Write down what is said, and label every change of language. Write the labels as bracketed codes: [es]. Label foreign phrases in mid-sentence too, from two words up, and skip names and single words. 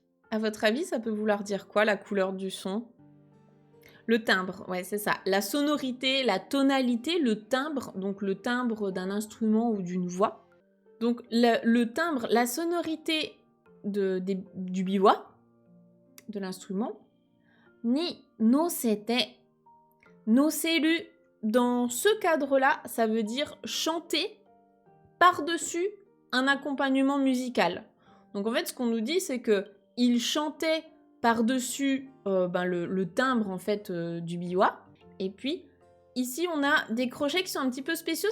[fr] À votre avis, ça peut vouloir dire quoi, la couleur du son? Le timbre, ouais, c'est ça. La sonorité, la tonalité, le timbre, donc le timbre d'un instrument ou d'une voix. Donc le timbre, la sonorité du biwa, de l'instrument. [ja] Ni nosete. [fr] Noseru, dans ce cadre-là, ça veut dire chanter par-dessus un accompagnement musical. Donc en fait, ce qu'on nous dit, c'est que il chantait par-dessus le timbre en fait du biwa. Et puis ici, on a des crochets qui sont un petit peu spéciaux.